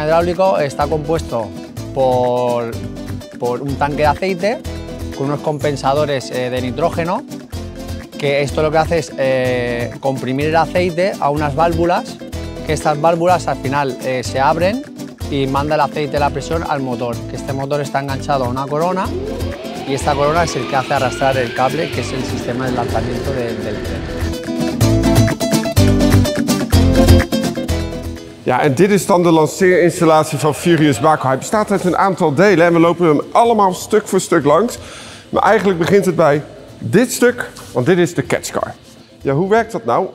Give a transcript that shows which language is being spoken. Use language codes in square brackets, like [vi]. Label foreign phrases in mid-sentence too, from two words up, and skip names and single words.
[es] hidráulico está compuesto por un tanque de aceite con unos compensadores de nitrógeno, que esto lo que hace es comprimir el aceite a unas válvulas, que estas válvulas al final se abren y manda el aceite a la presión al motor, que este motor está enganchado a una corona y esta corona es el que hace arrastrar el cable, que es el sistema de lanzamiento del tren. [nl] Ja, en dit is dan de lanceerinstallatie van Furious Baco. Hij bestaat uit een aantal delen en we lopen hem allemaal stuk voor stuk langs. Maar eigenlijk begint het bij dit stuk, want dit is de catchcar. Ja, hoe werkt dat nou?